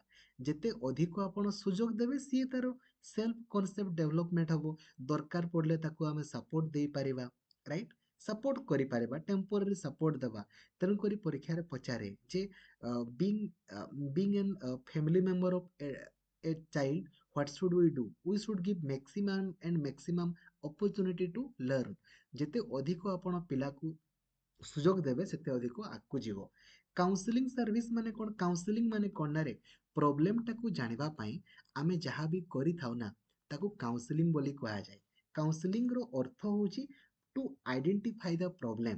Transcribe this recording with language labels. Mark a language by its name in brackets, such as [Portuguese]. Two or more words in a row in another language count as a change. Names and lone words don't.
[Odia] ଯେତେ ଅଧିକ ଆପଣ ସୁଯୋଗ ଦେବେ, ସିଏ ତାର [English] self concept development [Odia] ହେବ। ଦରକାର ପଡ଼ିଲେ ତାକୁ ଆମେ ସପୋର୍ଟ ଦେଇପାରିବା। ରାଇଟ୍, ସପୋର୍ଟ କରିପାରିବା, [English] temporary support [Odia] ଦେବା। ତେଣୁକରି ପରୀକ୍ଷାରେ ପଚାରେ ଯେ [English] being a family member of a child, what should we do? We should give maximum and maximum opportunity to learn. [Odia] ଯେତେ ଅଧିକ ଆପଣ ପିଲାକୁ ସୁଯୋଗ ଦେବେ, ସେତେ ଅଧିକ ଆଗକୁ ଯିବ। [English] counselling service [Odia] ମାନେ କ'ଣ? କାଉନସିଲିଂ ମାନେ କ'ଣ ନା ରେ, ପ୍ରୋବ୍ଲେମଟାକୁ ଜାଣିବା ପାଇଁ ଆମେ ଯାହା ବି କରିଥାଉ ନା, ତାକୁ କାଉନସିଲିଂ ବୋଲି କୁହାଯାଏ। କାଉନସିଲିଂର ଅର୍ଥ ହେଉଛି [English] to identify the problem.